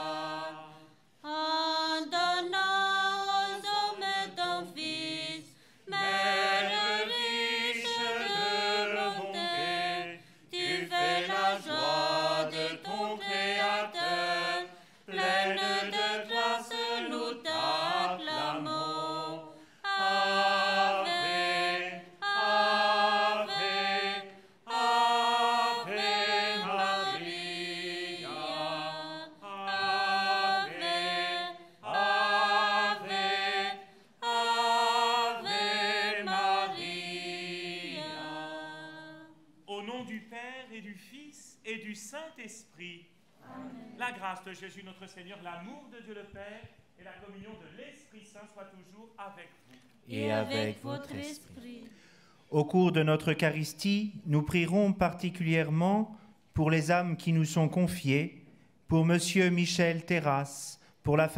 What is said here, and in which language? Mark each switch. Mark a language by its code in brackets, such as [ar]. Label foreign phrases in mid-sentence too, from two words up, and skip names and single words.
[fr] En donnant aux hommes ton Fils, Mère riche de bonté, tu fais la joie de ton Créateur. Pleine de grâce, nous t'acclamons. [la] Ave, Ave, Ave Maria. Ave, Ave, Ave Maria. [fr] Au nom du Père et du Fils et du Saint-Esprit, la grâce de Jésus notre Seigneur, l'amour de Dieu le Père et la communion de l'Esprit Saint soient toujours avec vous. Et avec votre esprit. Au cours de notre Eucharistie, nous prierons particulièrement pour les âmes qui nous sont confiées, pour Monsieur Michel Terrasse, pour la